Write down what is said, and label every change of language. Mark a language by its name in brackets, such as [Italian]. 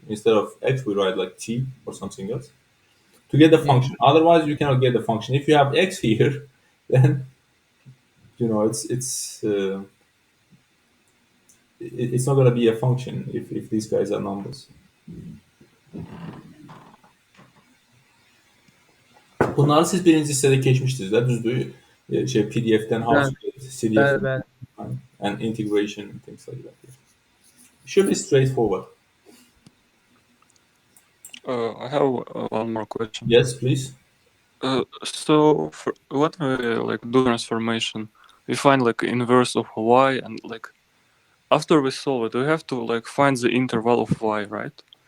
[English] Instead of x, we write like t or something else to get the Yeah. function. Otherwise, you cannot get the function. If you have x here, then it's not going to be a function if these guys are numbers. [Azerbaijani] Bunları siz birinci hissədə keçmişdiniz də, düzdür? [English] PDF'dən how Ben, to get CDF ben and integration and things like that. It should be straightforward. I have one more question. Yes, please. So when we like do transformation, we find like inverse of y, and like after we solve it, we have to like find the interval of y, right?